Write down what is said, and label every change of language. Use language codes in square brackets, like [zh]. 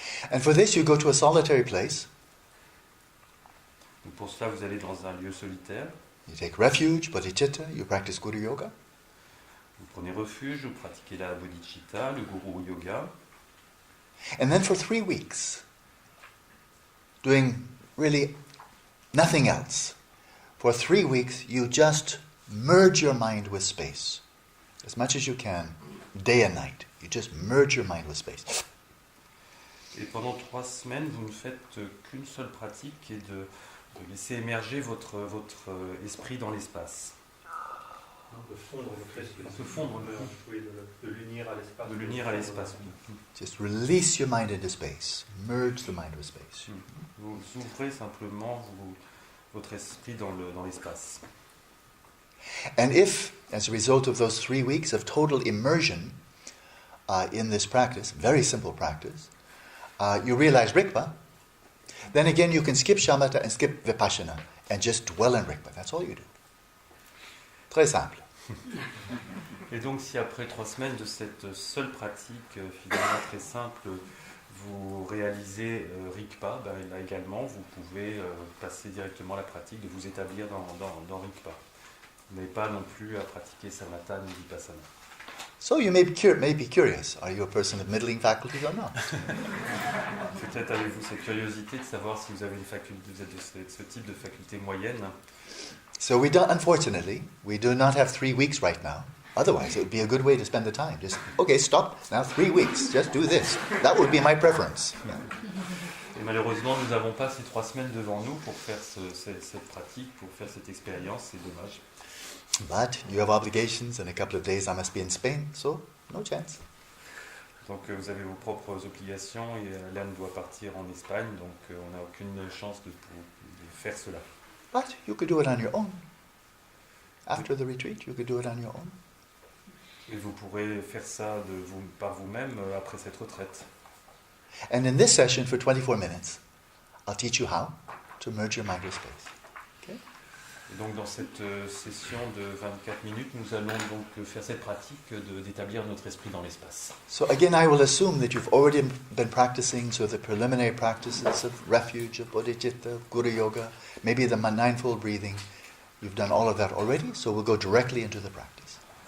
[en] And for this you go to a solitary place, [fr] Donc pour cela, vous allez dans un lieu solitaire, [en] you take refuge, bodhicitta, you practice Guru Yoga, [fr] vous prenez refuge, vous pratiquez la bodhicitta, le Guru Yoga, [en] and then for 3 weeks, doing really nothing else, for 3 weeks you just merge your mind with space. As much as you can, day and night. You just merge your mind with space. [fr] et pendant 3 semaines, vous ne faites qu'une seule pratique qui est de laisser émerger votre esprit dans l'espace. De fondre votre esprit. Se fondre, Oui, de l'unir à l'espace. de l'unir à l'espace. [en] Just release your mind into space. Merge the mind with space. [fr] Vous ouvrez simplement votre esprit dans l'espace. [en] And if, as a result of those 3 weeks of total immersion in this practice, very simple practice, you realize Rigpa, then again you can skip shamatha and skip vipassana and just dwell in Rigpa. That's all you do. [fr] Très simple. Et donc si après 3 semaines de cette seule pratique finalement très simple, vous réalisez Rigpa, ben là également vous pouvez passer directement à la pratique de vous établir dans Rigpa. Vous n'avez pas non plus à pratiquer samatha ni vipassana. [en] So you may be curious, are you a person of middling faculties or not? [fr] Peut-être avez-vous cette curiosité de savoir si vous avez vous êtes de ce type de faculté moyenne. [en] So unfortunately, we do not have 3 weeks right now. Otherwise, it would be a good way to spend the time. Just, okay, stop, now 3 weeks, just do this. That would be my preference. [fr] Et malheureusement, nous n'avons pas ces 3 semaines devant nous pour faire cette pratique, pour faire cette expérience, c'est dommage. [en] But you have obligations, in a couple of days I must be in Spain, so no chance. [fr] Donc vous avez vos propres obligations et Alan doit partir en Espagne, donc on n'a aucune chance de faire cela. [en] But you could do it on your own. After the retreat, you could do it on your own. [fr] Et vous pourrez faire ça par vous-même après cette retraite. [en] And in this session for 24 minutes, I'll teach you how to merge your mind with space. Okay? [fr] Et donc dans cette session de 24 minutes, nous allons donc faire cette pratique d'établir notre esprit dans l'espace. [en] So again, I will assume that you've already been practicing so the preliminary practices of refuge, of bodhicitta, of guru yoga, maybe the ninefold breathing. You've done all of that already, so we'll go directly into the practice.